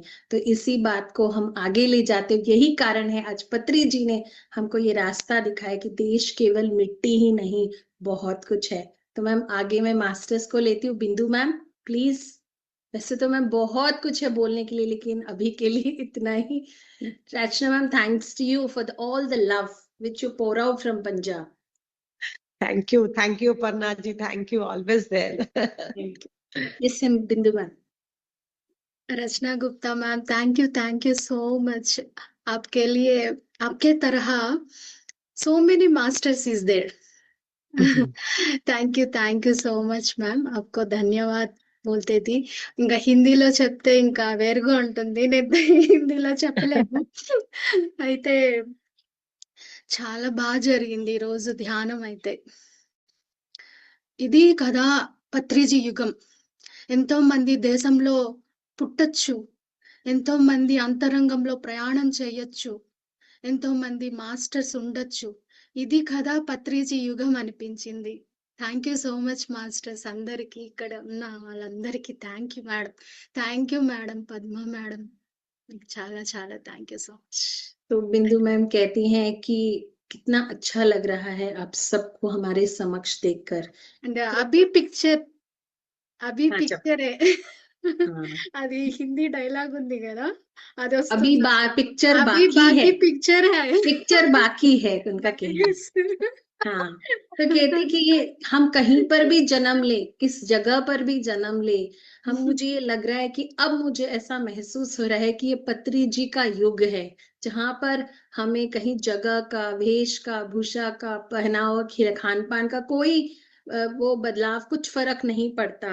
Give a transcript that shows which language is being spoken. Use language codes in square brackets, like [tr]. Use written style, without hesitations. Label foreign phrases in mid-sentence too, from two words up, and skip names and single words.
[hi] तो इसी बात को हम आगे ले जाते, यही कारण है आज पत्री जी ने हमको ये रास्ता दिखाया कि देश केवल मिट्टी ही नहीं, बहुत कुछ है। तो मैम आगे मैं मास्टर्स को लेती हूँ। बिंदु मैम प्लीज। वैसे तो मैम बहुत कुछ है बोलने के लिए, लेकिन अभी के लिए इतना ही। रचना मैम, [en] thanks to you for all the love which you pour out from Punjab. thank you Aparna ji, thank you, always there. yes Bindu ma'am. Rachna Gupta ma'am, thank you so much. [hi] आपके लिए, आपके तरह [en] so many masters is there. thank you so much ma'am. [hi] आपको ధన్యవాద్ बोलते थी. [te] ఇంకా హిందీలో చెప్తే ఇంకా వేరుగా ఉంటుంది, నేను హిందీలో చెప్పలేము. అయితే చాలా బాగా జరిగింది ఈ రోజు ధ్యానం. అయితే ఇది కదా పత్రిజీ యుగం. ఎంతో మంది దేశంలో పుట్టొచ్చు, ఎంతో మంది అంతరంగంలో ప్రయాణం చేయొచ్చు, ఎంతో మంది మాస్టర్స్ ఉండొచ్చు. ఇది కదా పత్రిజీ యుగం అనిపించింది. [en] thank you so much masters [te] అందరికి, ఇక్కడ ఉన్న వాళ్ళందరికీ [en] thank you madam, [te] పద్మ మేడం, చాలా చాలా [en] thank you so much. [hi] तो बिंदु मैम कहती हैं कि कितना अच्छा लग रहा है आप सबको हमारे समक्ष देखकर। एंड अभी पिक्चर हाँ, है हाँ। [te] అది హిందీ డైలాగ్ ఉంది కదా, అది [hi] अभी [te] వస్తుంది. [hi] पिक्चर అభి बाकी है, बाकी पिक्चर है. पिक्चर बाकी है उनका कहना। हाँ, तो कहते कि ये हम कहीं पर भी जन्म ले, किस जगह पर भी जन्म ले, मुझे ये लग रहा है कि अब मुझे ऐसा महसूस हो रहा है कि ये पत्री जी का युग है, जहाँ पर हमें कहीं जगह का, वेश का, भूषा का, पहनावा, खान पान का कोई वो बदलाव, कुछ फर्क नहीं पड़ता।